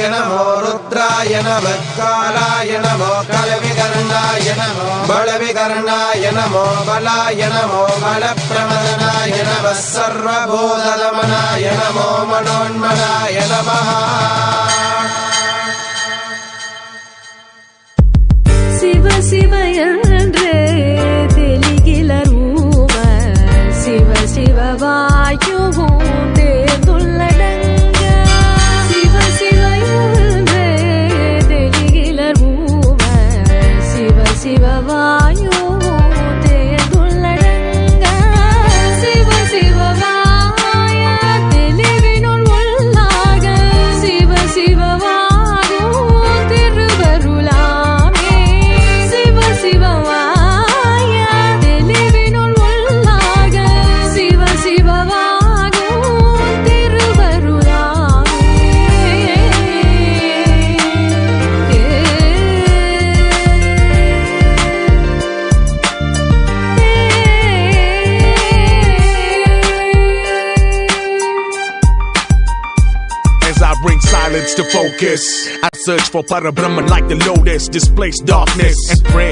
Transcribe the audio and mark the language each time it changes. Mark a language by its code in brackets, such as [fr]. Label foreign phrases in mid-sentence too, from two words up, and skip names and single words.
[sa] नमो रुद्राय नमः कालाय नमो कलविकर्णाय नमो बलविकर्णाय नमो बलाय नमो बलप्रमदनाय नमः सर्वभूतदमनाय नमो मनोन्मनाय नमः [ta] शिव शिव என்றே தெளிகிலர் ஊவர் சிவ சிவ வாயுவும் தேர்ந்துள்ளடங்க சிவ சிவ என்றே தெளிகிலர் ஊவர் சிவ சிவ வாயுவும் தேர்ந்துள்ளடங்க சிவ சிவ வாய தெளிவினுள் உள்ளாக சிவ சிவ வாகும் திருவருளாமே சிவ சிவ வாய தெளிவினுள் உள்ளாக சிவ சிவ வாகும் திருவருளாமே [en] As I bring silence to focus, I search for Parabrahman like the lotus, displace darkness and pray.